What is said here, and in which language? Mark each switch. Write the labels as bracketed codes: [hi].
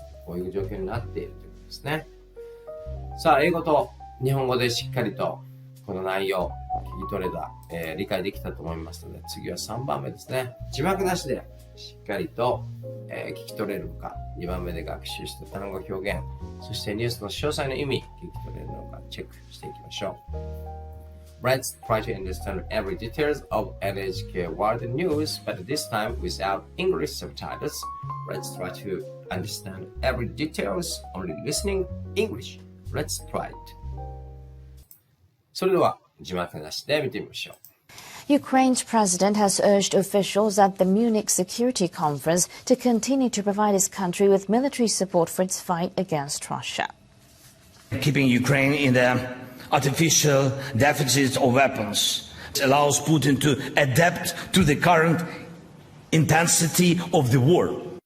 [ja] こういう状況になっているということですね。さあ、英語と日本語でしっかりとこの内容聞き取れた、理解できたと思いますので、次は3番目ですね。字幕なしでしっかりと、聞き取れるのか、2番目で学習した単語表現、そしてニュースの詳細の意味聞き取れるのかチェックしていきましょう。 [en] Let's try to understand every details of NHK World News, but this time without English subtitles. Let's try to understand every details only listening English. Let's try it. [ja] それでは字幕なしで見てみましょう。 [en] Ukraine's president has urged officials at the Munich Security Conference to continue to provide his country with military support for its fight against Russia. Keeping Ukraine in the artificial deficit of weapons allows Putin to adapt to the current intensity of the war.